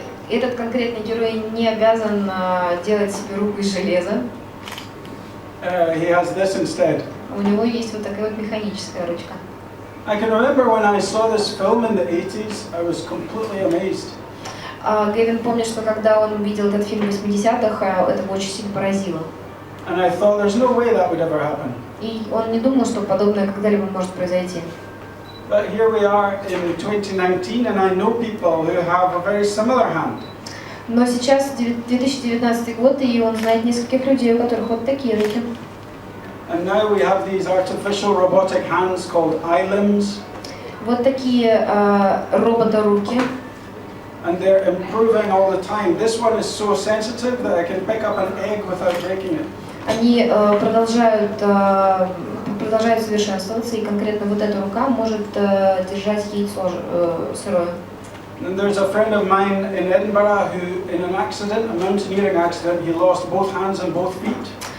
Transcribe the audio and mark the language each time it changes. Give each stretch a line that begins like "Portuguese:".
Russian: Этот конкретный герой не обязан делать себе руку из железа.
English: He has this instead.
Russian: У него есть вот такая вот механическая ручка.
English: I can remember when I saw this film in the 80s, I was completely amazed.
Russian: Гэвин помнит, что когда он увидел этот фильм в 80-х, это его очень сильно поразило.
English: And I thought there's no way that would ever happen.
Russian: И он не думал, что подобное когда-либо может произойти.
English: But here we are in 2019 and I know people who have a very similar hand.
Russian: Но сейчас 2019 год, и он знает нескольких людей, у которых вот такие руки.
English: And now we have these artificial robotic hands called eye-limbs.
Russian: Вот такие робота-руки.
English: And they're improving all the time. This one is so sensitive that I can pick up an egg without breaking it.
Russian: Они продолжают совершенствоваться, и конкретно вот эта рука может держать яйцо сырое.
English: And there's a friend of mine in Edinburgh who, in an accident, a mountaineering accident, he lost both hands and both feet.